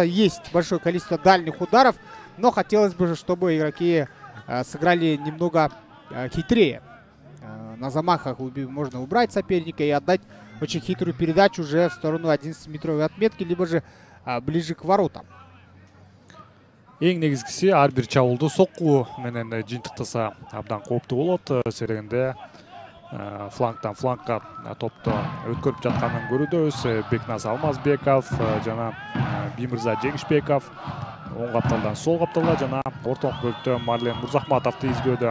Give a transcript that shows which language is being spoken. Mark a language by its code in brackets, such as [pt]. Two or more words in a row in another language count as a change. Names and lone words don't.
[ru] Есть большое количество дальних ударов, но хотелось бы, чтобы игроки сыграли немного хитрее. На замахах можно убрать соперника и отдать очень хитрую передачу уже в сторону 11-метровой отметки, либо же ближе к воротам. [ky] Эң негизгиси ар бир чабуулду сокку менен жыйынтыктаса абдан кооптуу болот. Серегинде флангтан флангка топту өткөрүп жатканын көрүүбүз. Бекназ Алмазбеков жана Бимирза Жеңишбеков оң капталдан сол капталга жана ортолук бөлүктө Марлен Мурзахматовду издөдө.